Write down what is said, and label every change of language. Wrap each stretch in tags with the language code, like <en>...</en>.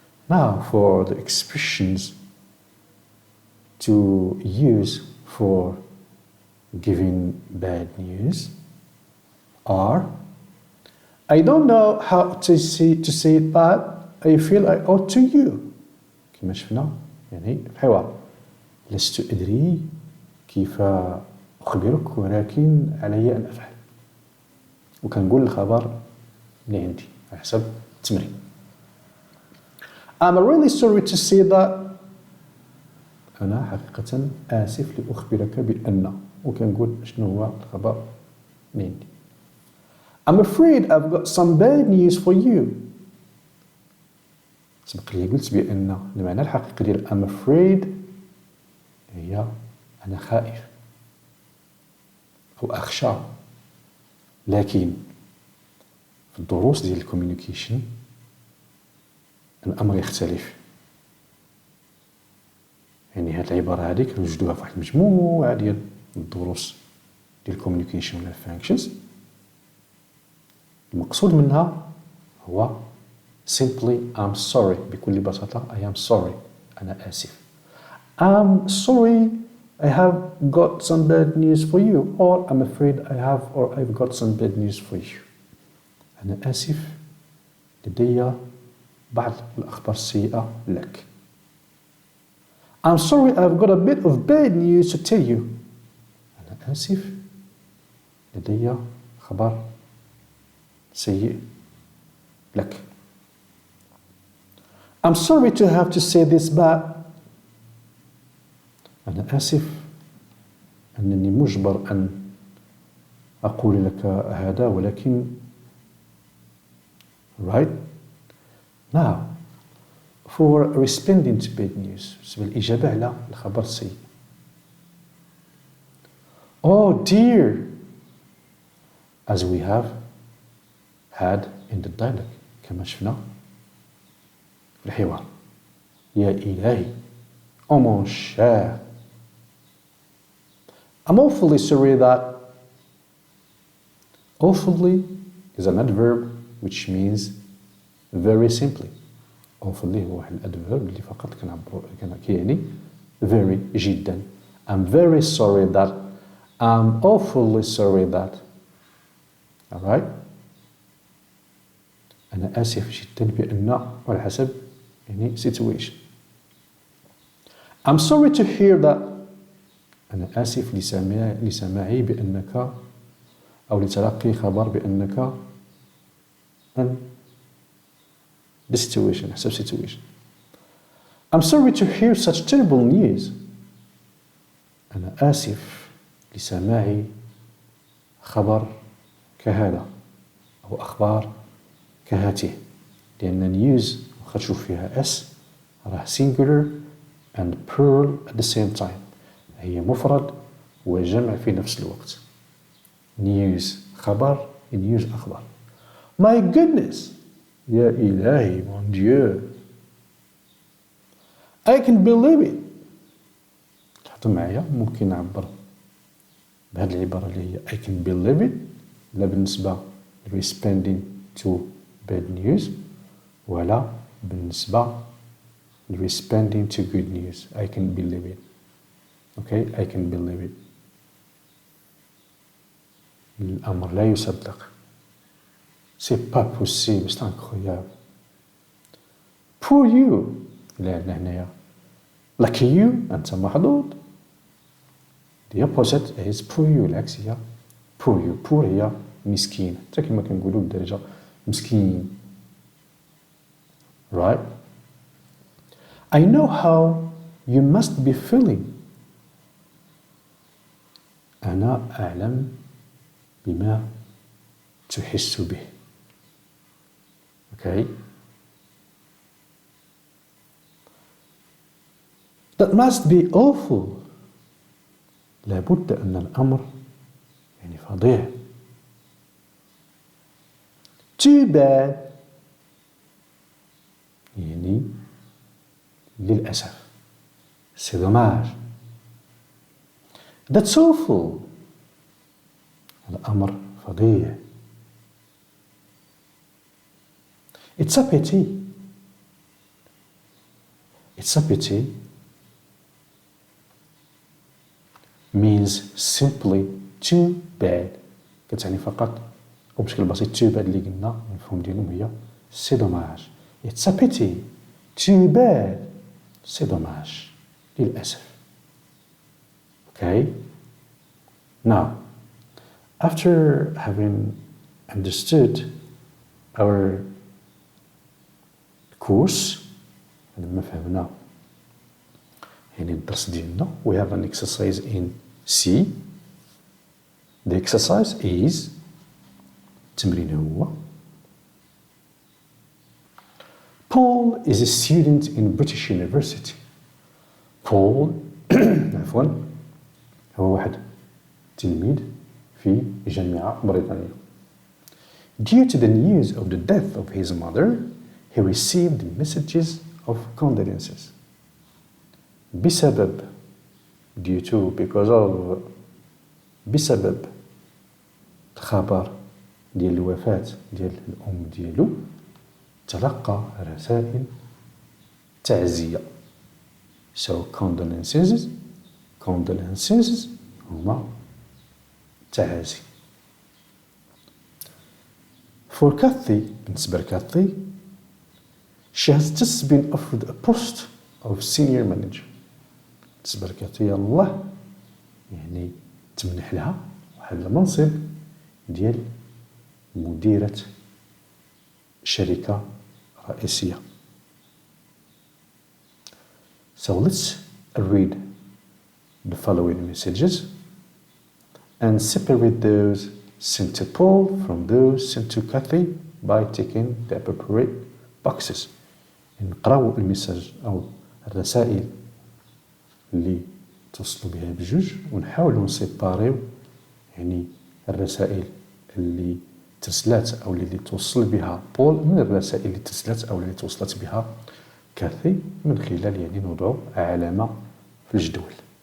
<en>Now for the expressions to use for giving bad news are I don't know how to say it but I feel I ought to you.</en> <ar>كما شفنا يعني في الحوار لست أدري كيف أخبرك ولكن علي أن أفعل. وكنقول الخبر اللي عندي على حسب التمرين.</ar> <en>I'm really sorry to say that.</en> <ar>أنا حقيقة آسف لأخبرك بأن. وكنقول شنو هو الخبر اللي عندي.</ar> <en>I'm afraid I've got some bad news for you.</en> <ar>سبق لي قلت بأن المعنى الحقيقي ديال</ar> <en>I'm afraid</en> <ar>هي أنا خائف أو أخشى. لكن في الدروس ديال الكوميونيكيشن الأمر يختلف. يعني هاد العبارة هذيك نوجدوها في واحد المجموعة ديال الدروس ديال الكوميونيكيشن ولا الفانكشنز. المقصود منها هو</ar> <en>simply I'm sorry.</en> <ar>بكل بساطة</ar> <en>I am sorry.</en> <ar>أنا آسف.</ar> <en>I'm sorry I have got some bad news for you or I'm afraid I have or I've got some bad news for you.</en> <ar>أنا آسف لدي بعض الأخبار السيئة لك.</ar> <en>I'm sorry I've got a bit of bad news to tell you.</en> <ar>أنا آسف لدي خبر سيء لك.</ar> <en>I'm sorry to have to say this but</en> <ar>أنا آسف أنني مجبر أن أقول لك هذا ولكن</ar> <en>right now for responding to bad news</en> <ar>بالنسبة للإجابة على الخبر السيء.</ar> <en>Oh dear as we have had in the dialogue</en> <ar>كما شفنا في الحوار. يا إلهي.</ar> <fr>Oh mon cher.</fr> <en>I'm awfully sorry that. Awfully is an adverb which means very simply.</en> <ar>awfully هو واحد الادفيرب اللي فقط كنعبروا كيعني</ar> <en>very</en> <ar>جدا.</ar> <en>I'm very sorry that. I'm awfully sorry that. alright.</en> <ar>أنا آسف جدا بأن على حسب يعني situation.</ar> <en>I'm sorry to hear that.</en> <ar>أنا آسف لسماعي بأنك أو لتلقي خبر بأنك the situation حسب situation.</ar> <en>I'm sorry to hear such terrible news.</en> <ar>أنا آسف لسماعي خبر كهذا أو أخبار كهاته. لأن news واخا تشوف فيها s راه</ar> <en>singular and plural at the same time.</en> <ar>هي مفرد وجمع في نفس الوقت. news خبر news أخبار.</ar> <en>My goodness.</en> <ar>يا إلهي</ar> <fr>mon Dieu.</fr> <en>I can believe it.</en> <ar>لاحظوا معايا ممكن نعبر بهذه العبارة اللي هي</ar> <en>I can believe it</en> <ar>لا بالنسبة</ar> <en>responding to bad news</en> <ar>ولا بالنسبة</ar> <en>responding to good news. I can believe it. Okay, I can believe it.</en> <ar>الأمر لا يصدق.</ar> <fr>C'est pas possible, c'est incroyable.</fr> <en>Poor you.</en> <ar>لا هنايا.</ar> <en>Lucky you.</en> <ar>أنت محظوظ.</ar> <en>The opposite is poor you.</en> <ar>العكس هي</ar> <en>poor</en> <ar>poor هي مسكين، حتى كما كنقولوا بالدارجة مسكين.</ar> <en>right. I know how you must be feeling.</en> <ar>أنا أعلم بما تحس به. okay.</ar> <en>That must be awful.</en> <ar>لابد أن الأمر يعني فظيع.</ar> <en>Too bad.</en> <ar>يعني للأسف.</ar> <fr>C'est dommage.</fr> <en>That's awful.</en> <ar>الأمر فظيع.</ar> <en>It's a pity. It's a pity means simply too bad.</en> <ar>كتعني فقط أو بشكل بسيط</ar> <en>too bad</en> <ar>اللي قلنا المفهوم ديالهم هي</ar> <fr>c'est dommage.</fr> <en>It's a pity. Too bad.</en> <fr>C'est dommage.</fr> <ar>للأسف.</ar> <en>Okay? Now, after having understood our course,</en> <ar>لما فهمنا يعني الدرس ديالنا,</ar> <en>we have an exercise in C. The exercise is</en> <ar>التمرين هو</ar> <en>Paul is a student in British University.</en> <ar>Paul عفوا هو واحد تلميذ في جامعة بريطانية.</ar> <en>Due to the news of the death of his mother, he received messages of condolences.</en> <ar>بسبب</ar> <en>due to because of</en> <ar>بسبب الخبر ديال الوفاة ديال الأم ديالو تلقى رسائل تعزية. So condolences هما تعازي.</ar> <en>For Kathy,</en> <ar>بالنسبة لكاثي,</ar> <en>she has just been offered a post of senior manager.</en> <ar>بالنسبة لكاثي الله يعني تمنح لها واحد المنصب ديال مديرة شركة رئيسية.</ar> <en>So let's read the following messages and separate those sent to Paul from those sent to Kathy by ticking the appropriate boxes.</en> <ar>نقراو الميساج أو الرسائل اللي توصلوا بها بجوج ونحاولوا نسيباريو يعني الرسائل اللي ترسلات أو اللي توصل بها بول من الرسائل اللي ترسلات أو اللي توصلت بها كاثي من خلال يعني نوضع علامة في الجدول.</ar>